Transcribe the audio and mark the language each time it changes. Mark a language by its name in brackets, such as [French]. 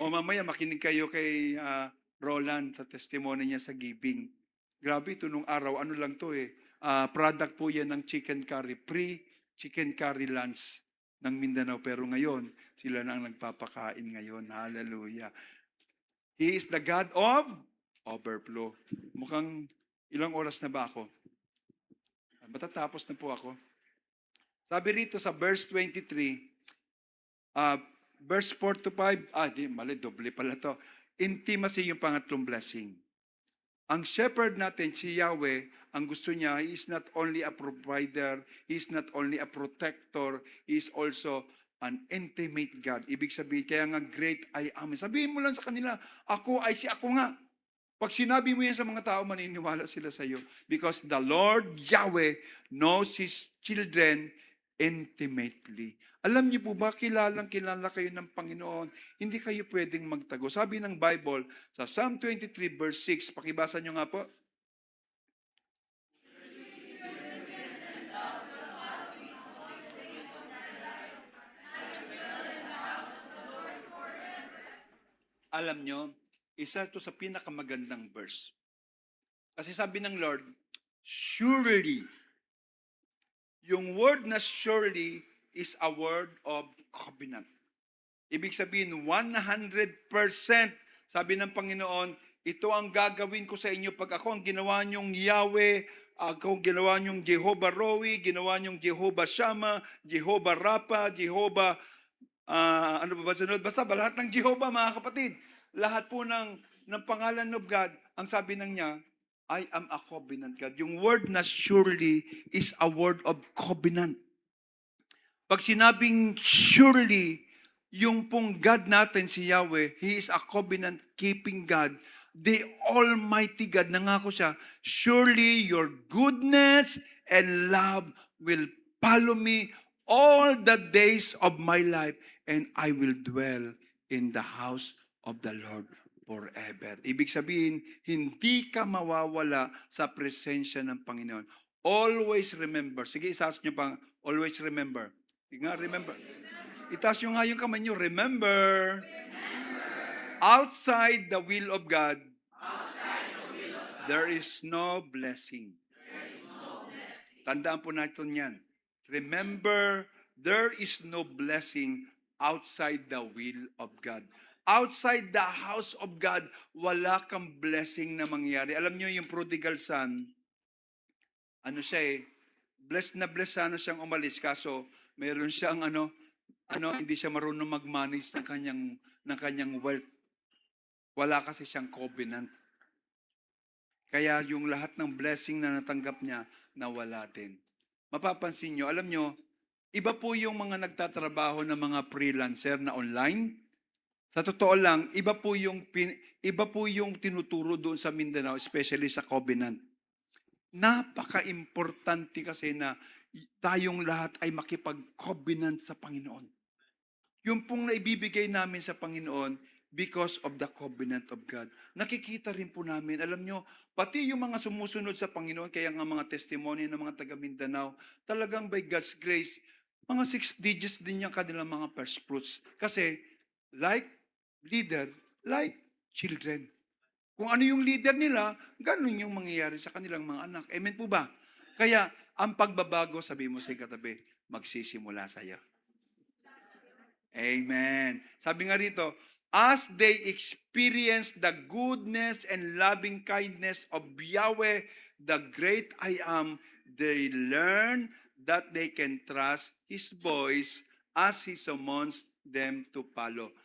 [Filipino] O mamaya makinig kayo kay Roland sa testimony niya sa giving. Grabe ito nung araw, ano lang to product po yan ng chicken curry. Pre-chicken curry lunch ng Mindanao. Pero ngayon, sila na ang nagpapakain ngayon. Hallelujah. [English] He is the God of overflow. [Filipino] Mukhang ilang oras na ba ako? Matatapos na po ako. Sabi rito sa verse 23, verse 4 to 5, doble pala to. Intimacy yung pangatlong blessing. Ang shepherd natin, si Yahweh, ang gusto niya, [English] he is not only a provider, he is not only a protector, he is also an intimate God. [Filipino] Ibig sabihin, kaya nga great I am. Sabihin mo lang sa kanila, ako ay si ako nga. Pag sinabi mo yan sa mga tao, maniniwala sila sa iyo. [English] Because the Lord Yahweh knows His children intimately. [Filipino] Alam niyo po ba, kilala kayo ng Panginoon, hindi kayo pwedeng magtago. Sabi ng Bible, sa Psalm 23 verse 6, pakibasa niyo nga po. Alam niyo, isa to sa pinakamagandang verse. Kasi sabi ng Lord, surely. [English] Yung word na surely is a word of covenant. [Filipino] Ibig sabihin, 100%. Sabi ng Panginoon, ito ang gagawin ko sa inyo pag ako ang ginawa niyong Yahweh, ako ang ginawa niyong Jehovah Roi, ginawa niyong Jehovah Shammah, Jehovah Rapha, Jehovah, ano ba sunod? Basta lahat ng Jehovah, mga kapatid. lahat po ng pangalan of God, ang sabi ng niya, [English] I am a covenant God. Yung word na surely is a word of covenant. [Filipino] Pag sinabing [English] surely, yung pong God natin si Yahweh, He is a covenant-keeping God. The Almighty God, [Filipino] nangako siya, [English] surely your goodness and love will follow me all the days of my life, and I will dwell in the house of the Lord forever. [Filipino] Ibig sabihin, hindi ka mawawala sa presensya ng Panginoon. [English] Always remember. [Filipino] Sige, isaas nyo pang, [English] always remember. [Filipino] Sige nga, [English] remember. [Filipino] Itaas nyo nga yung kamay nyo. [English] Remember, outside the will of God, there is no blessing. [Filipino] Tandaan po natin yan. [English] Remember, there is no blessing outside the will of God. Outside the house of God, [Filipino] wala kang blessing na mangyari. Alam nyo yung prodigal son, ano siya blessed na blessed sana siyang umalis, kaso meron siyang hindi siya marunong mag-manage ng kanyang wealth. Wala kasi siyang covenant. Kaya yung lahat ng blessing na natanggap niya, nawala din. Mapapansin nyo, alam nyo, iba po yung mga nagtatrabaho ng mga freelancer na online. Sa totoo lang, iba po yung tinuturo doon sa Mindanao, especially sa covenant. Napaka-importante kasi na tayong lahat ay makipag-covenant sa Panginoon. Yung pong naibibigay namin sa Panginoon [English] because of the covenant of God. [Filipino] Nakikita rin po namin, alam nyo, pati yung mga sumusunod sa Panginoon, kaya nga mga testimony ng mga taga Mindanao, talagang [English] by God's grace, [Filipino] mga 6 digits din yung kanilang mga first fruits. [English] Kasi, like leader, like children. [Filipino] Kung ano yung leader nila, ganun yung mangyayari sa kanilang mga anak. Amen po ba? Kaya, ang pagbabago, sabi mo sa katabi, magsisimula sa iyo. Amen. [English] Sabi nga rito, as they experience the goodness and loving kindness of Yahweh, the great I am, they learn that they can trust His voice as He summons them to follow.